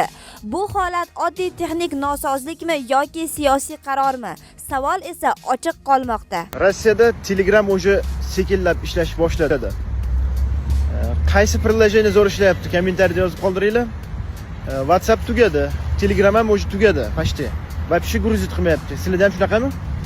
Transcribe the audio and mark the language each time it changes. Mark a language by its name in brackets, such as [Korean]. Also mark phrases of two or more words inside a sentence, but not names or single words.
[Uzbek] Bu holat oddiy texnik nosozlikmi yoki siyosiy qarormi? Savol esa ochiq qolmoqda. Rossiyada Telegram o'zi sekinlab ishlash boshladi. Qaysi priложение zo'r ishlayapti? Kommentariyada yozib qoldiringlar. WhatsApp tugadi, Telegram ham o'zi tugadi, [Russian] почти. Вообще грузит qilmayapti. [Uzbek] Sizlarda ham shunaqami?